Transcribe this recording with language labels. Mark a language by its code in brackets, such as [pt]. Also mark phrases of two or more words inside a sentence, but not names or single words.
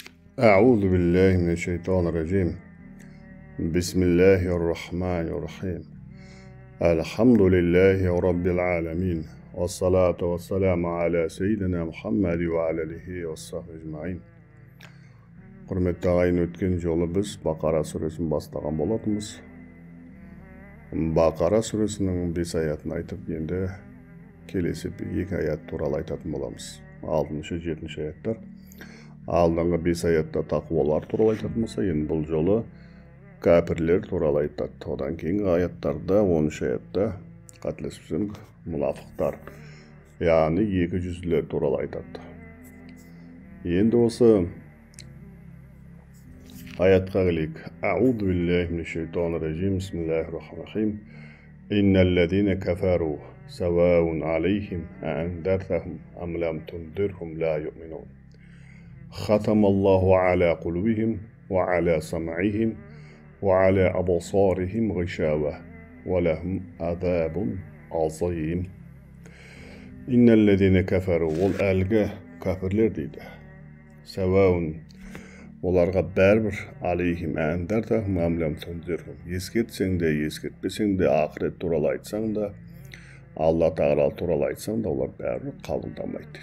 [ar] أعوذ بالله من الشيطان الرجيم. بسم الله الرحمن الرحيم. الحمد لله رب العالمين والصلاة والسلام على سيدنا محمد وعلى آله وصحبه أجمعين. [kk] Құрметті ағайын, өткен жолы біз Бақара сүресін бастаған болатынбыз. Бақара сүресінің 5 аятын айтып, енді келесі 2 аят туралы айтатын боламыз. 6-7 аяттар. Алдыңғы 5 аятта тақуалар туралы айтатын болса, енді бұл жолы кәпірлер туралы айтады. Одан кейінгі аяттарда 13 аятта қателеспесем мұнафықтар, яғни 200-лер туралы айтады. Енді осы аятқа келейік. [ar] أعوذ بالله من الشيطان الرجيم. بسم الله الرحمن الرحيم. إن الذين كفروا سواء عليهم أأنذرتهم أم لم تنذرهم لا يؤمنون. ختم الله على قلوبهم وعلى سمعهم وعلى أبصارهم غشاوة ولهم عذاب عظيم. إن الذين كفروا, [kk] ол әлгі кәпірлер дейді. Саваун, оларға бәрбір, [ar] عليهم أأنذرتهم أم لم تنذرهم. [kk] Ескертсең де, ескертпесең де, ақырет туралы айтсаң да, Алла тағала туралы айтсаң да, олар бәрбір қабылдамайды.